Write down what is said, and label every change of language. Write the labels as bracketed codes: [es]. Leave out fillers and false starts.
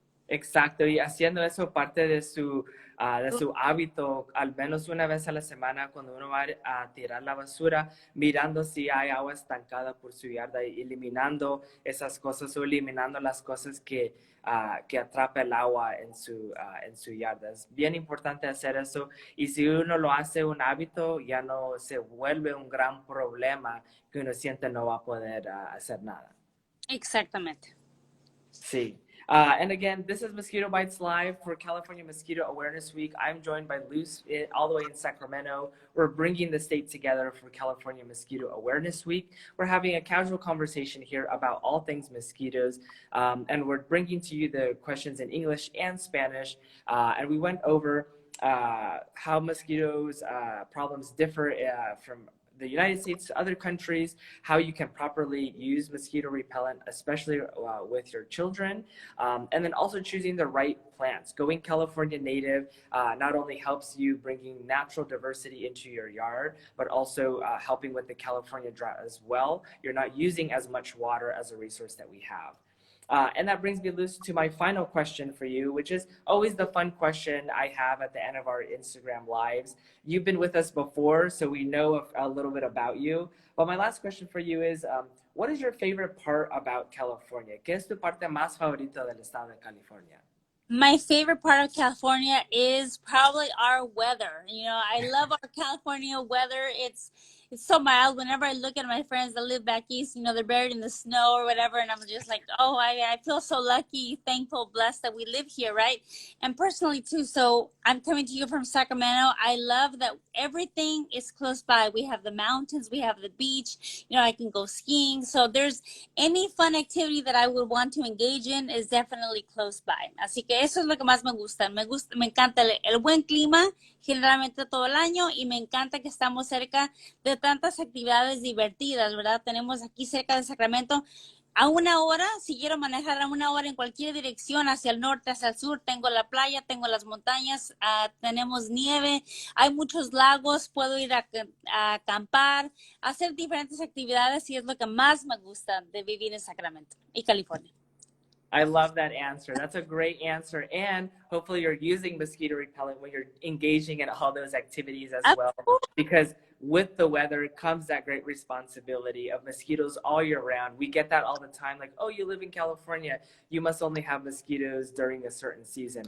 [es] Exacto, y haciendo eso parte de su hábito, al menos una vez a la semana, cuando uno va a tirar la basura, mirando si hay agua estancada por su yarda, y eliminando esas cosas o eliminando las cosas que atrapa el agua en su yarda. Es bien importante hacer eso, y si uno lo hace un hábito, ya no se vuelve un gran problema que uno siente no va a poder hacer nada. Exactamente. Sí. [en] And again, this is Mosquito Bites Live for California Mosquito Awareness Week. I'm joined by Luz all the way in Sacramento. We're bringing the state together for California Mosquito Awareness Week. We're having a casual conversation here about all things mosquitoes, and we're bringing to you the questions in English and Spanish. And we went over how mosquitoes problems differ from the United States to other countries, how you can properly use mosquito repellent, especially with your children, and then also choosing the right plants. Going California native not only helps you bringing natural diversity into your yard, but also helping with the California drought as well. You're not using as much water as a resource that we have. And that brings me, Luz, to my final question for you, which is always the fun question I have at the end of our Instagram lives. You've been with us before, so we know a little bit about you. But my last question for you is, what is your favorite part about California? [es] ¿Qué es tu parte más favorita del estado de California? [en] My favorite part of California is probably our weather. I love our California weather. it's so mild. Whenever I look at my friends that live back east, you know, they're buried in the snow or whatever, and I'm just like, oh, I feel so lucky, thankful, blessed that we live here, right? And personally too. So I'm coming to you from Sacramento. I love that everything is close by. We have the mountains, we have the beach. You know, I can go skiing. So there's any fun activity that I would want to engage in is definitely close by. [es] Así que eso es lo que más me gusta. Me encanta el buen clima, generalmente todo el año, y me encanta que estamos cerca de tantas actividades divertidas, ¿verdad? Tenemos aquí cerca de Sacramento a 1 hora, si quiero manejar a 1 hora en cualquier dirección, hacia el norte, hacia el sur, tengo la playa, tengo las montañas, tenemos nieve, hay muchos lagos, puedo ir a acampar, hacer diferentes actividades, y es lo que más me gusta de vivir en Sacramento y California. [en] I love that answer. That's a great answer. And hopefully you're using mosquito repellent when you're engaging in all those activities as well. Because with the weather comes that great responsibility of mosquitoes all year round. We get that all the time, like, oh, you live in California, you must only have mosquitoes during a certain season.